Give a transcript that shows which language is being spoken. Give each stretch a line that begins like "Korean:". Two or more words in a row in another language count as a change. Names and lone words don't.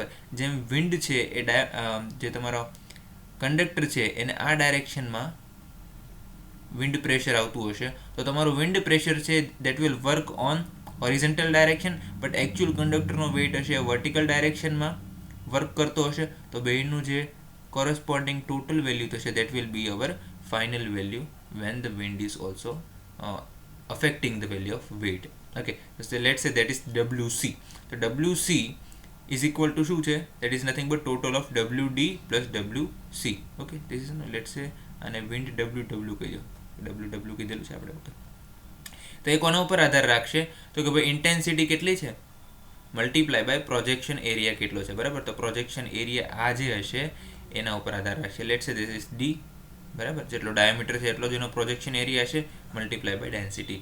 Gujarati: જેમ વિન્ડ છે એ જે તમારો કંડક્ટર છે એને આ ડાયરેક્શનમાં
English: wind pressure
Gujarati: આવતું હશે તો તમારું
English: wind pressure
Gujarati: છે
English: that will work on horizontal direction,
Gujarati: બટ એકચ્યુઅલ કંડક્ટરનો વેઇટ હશે એ વર્ટિકલ ડાયરેક્શનમાં વર્ક કરતો હશે. તો બેનું જે કોરસ્પોન્ડિંગ ટોટલ વેલ્યુ થશે
English: that will be our final value when the wind is also affecting the value of weight. Okay, so let's say that is WC. So WC is equal to
Gujarati: શું છે?
English: That is nothing but total of WD plus WC. Okay, this is let's say
Gujarati: અને wind WW કહી દો, WW કીધેલું છે આપણે. ઓકે, તો એ કોના ઉપર આધાર રાખશે? તો કે ભાઈ ઇન્ટેન્સિટી કેટલી છે
English: multiply by projection area
Gujarati: કેટલો છે, બરાબર. તો
English: projection area
Gujarati: આ જે હશે એના ઉપર આધાર રાખશે.
English: let's say this is D, બરાબર.
Gujarati: જેટલો ડાયામીટર છે એટલો જ એનો
English: projection area
Gujarati: હશે
English: multiply by density.